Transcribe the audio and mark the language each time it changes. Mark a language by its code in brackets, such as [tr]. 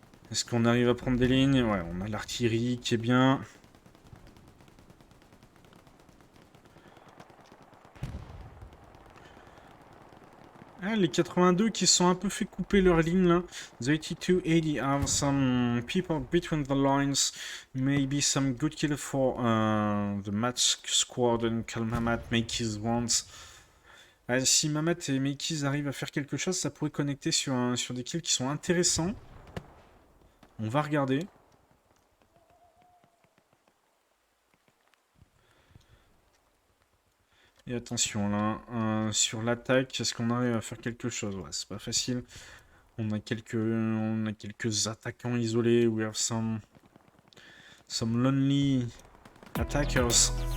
[fr] Est-ce qu'on arrive à prendre des lignes? Ouais, on a l'artillerie qui est bien. Ah, les 82 qui sont un peu fait couper leur ligne là. [en] The 82-80 have some people between the lines. Maybe some good kill for the match squad and Kalmamat Makeys wants. [fr] Ah, si Mamat et Makeys arrivent à faire quelque chose, ça pourrait connecter sur des kills qui sont intéressants. On va regarder. Et attention là, sur l'attaque, est-ce qu'on arrive à faire quelque chose? Ouais, c'est pas facile. On a quelques attaquants isolés. [en] We have some lonely attackers.